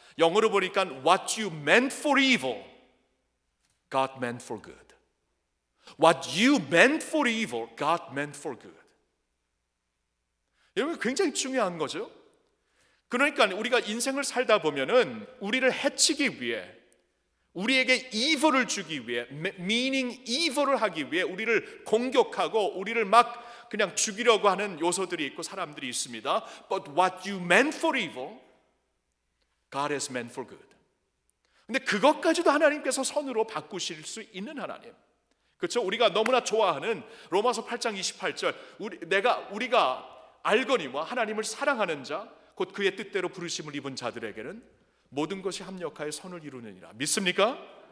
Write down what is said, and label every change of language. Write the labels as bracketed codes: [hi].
[ko] 영어로 보니까 [en] What you meant for evil, God meant for good. What you meant for evil, God meant for good. [ko] 여러분, 굉장히 중요한 거죠. 그러니까 우리가 인생을 살다 보면은 우리를 해치기 위해, 우리에게 evil을 주기 위해, meaning evil을 하기 위해 우리를 공격하고 우리를 막 그냥 죽이려고 하는 요소들이 있고 사람들이 있습니다. [en] But what you meant for evil, God has meant for good. [ko] 근데 그것까지도 하나님께서 선으로 바꾸실 수 있는 하나님. 그렇죠? 우리가 너무나 좋아하는 로마서 8장 28절, 우리가 알거니와 하나님을 사랑하는 자 곧 그의 뜻대로 부르심을 입은 자들에게는 모든 것이 합력하여 선을 이루느니라. 믿습니까?